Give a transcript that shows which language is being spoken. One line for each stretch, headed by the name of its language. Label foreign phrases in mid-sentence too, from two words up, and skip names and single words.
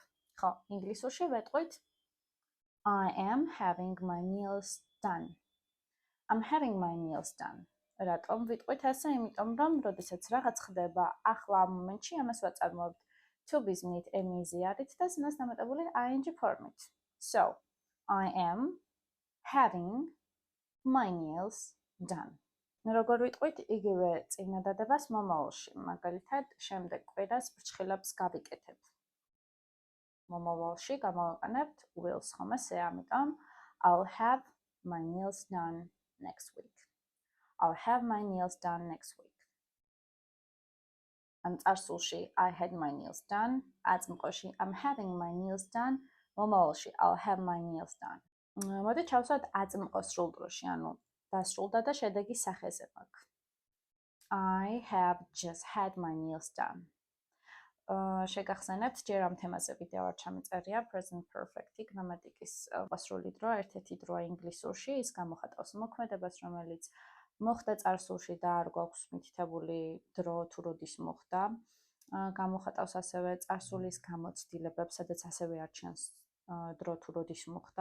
Georgian: ხო, ინგლისურში ვეტყვით
English: I am having my nails done. I'm having my nails done.
Georgian: რატომ ვიტყვით ასე? იმიტომ რომ, როდესაც რაღაც ხდება ახლა ამ მომენტში, ამას ვაწარმოებთ
English: to be-
Georgian: ს am-ზე არის და სინას დამატებული ing ფორმით.
English: So, I am having my nails done.
Georgian: როგორ ვიტყვით იგივე წინადადებას მომავალში, მაგალითად, შემდეგ კვირას ფრჩხილებს გავიკეთებ. მომავალში გამოვიყენებთ will-ს, ხომ ასე? ამიტომ
English: I'll have my nails done next week. I'll have my nails done next week.
Georgian: ამ წარსულში
English: I had my nails done,
Georgian: აწმყოში
English: I'm having my nails done,
Georgian: მომავალში
English: I'll have my nails done.
Georgian: მოდი ჩავსვათ აწმყო სრულ დროში, დასრულდა და შედეგი სახეზე მაქვს.
English: I have just had my nails done.
Georgian: შეგახსენებთ, ჯერ ამ თემაზე ვიდეო არ ჩამიწერია,
English: present perfect-
Georgian: ი გრამატიკის პასრული დრო, ერთ-ერთი დროა ინგლისურში, ის გამოხატავს მოქმედებას, რომელიც მოხდა წარსულში და არ გვაქვს მითითებული დრო თუ როდის მოხდა. გამოხატავს ასევე წარსულის გამოცდილებებს, სადაც ასევე არჩენს დრო თუ როდის მოხდა.